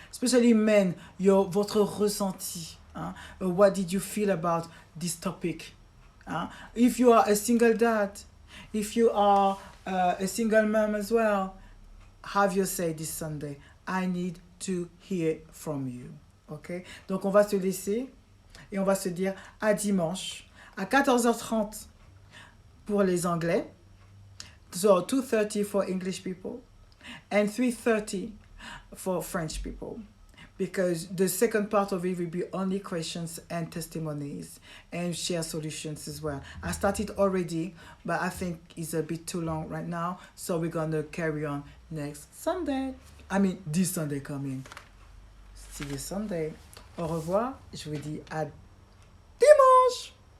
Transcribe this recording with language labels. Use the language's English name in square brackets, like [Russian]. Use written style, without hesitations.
[English] Especially men, [French] votre ressenti. [English] What did you feel about this topic? If you are a single dad, if you are a single mom as well, have your say this Sunday. I need to hear from you. Ok? [French] Donc on va se laisser et on va se dire à dimanche à 14h30 pour les Anglais. [English] So 2:30 for English people and 3:30 for French people. Because the second part of it will be only questions and testimonies and share solutions as well. I started already, but I think it's a bit too long right now. So we're going to carry on next Sunday. I mean, this Sunday coming. See you Sunday. [French] Au revoir. Je vous dis à dimanche.